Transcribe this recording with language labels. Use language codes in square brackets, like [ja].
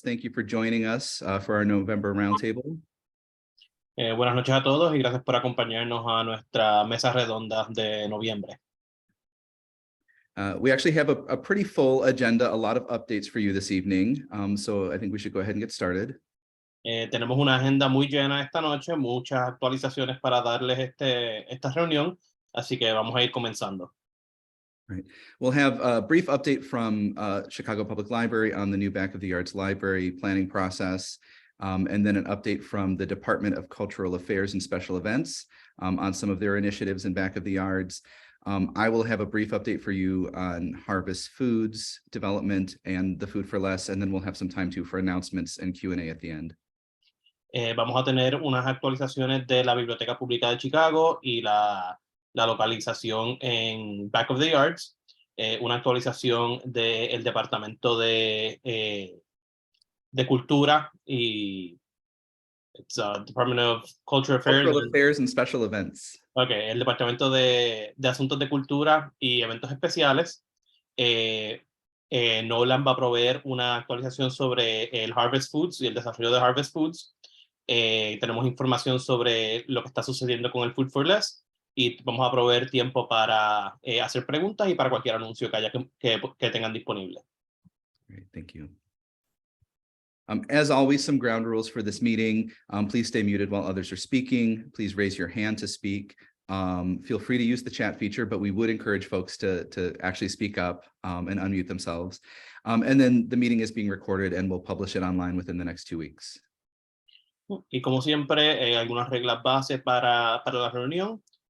[en] Thank you for joining us for our November Roundtable. [es] Buenas noches a todos y gracias por acompañarnos a nuestra mesa redonda de noviembre. [en] We actually have a pretty full agenda, a lot of updates for you this evening. So I think we should go ahead and get started. [es] Tenemos una agenda muy llena esta noche, muchas actualizaciones para darles esta reunión, así que vamos a ir comenzando. [en] Right. We'll have a brief update from Chicago Public Library on the new Back of the Yards library planning process, and then an update from the Department of Cultural Affairs and Special Events on some of their initiatives in Back of the Yards. I will have a brief update for you on Harvest Foods development and the Food for Less, and then we'll have some time too for announcements and Q&A at the end. [es] Vamos a tener unas actualizaciones de la Biblioteca Pública de Chicago y la localización en Back of the Yards, una actualización del Departamento de Cultura y [en] Department of Cultural Affairs and Special Events. [es] Okay, el Departamento de Asuntos de Cultura y Eventos Especiales. Nolan va a proveer una actualización sobre el Harvest Foods y el desarrollo de Harvest Foods. Tenemos información sobre lo que está sucediendo con el Food for Less y vamos a proveer tiempo para hacer preguntas y para cualquier anuncio que haya que tengan disponible. [en] Great, thank you. As always, some ground rules for this meeting. Please stay muted while others are speaking. Please raise your hand to speak. Feel free to use the chat feature, but we would encourage folks to actually speak up and unmute themselves. And then the meeting is being recorded and we'll publish it online within the next 2 weeks. [es] Y como siempre, algunas reglas base para la reunión.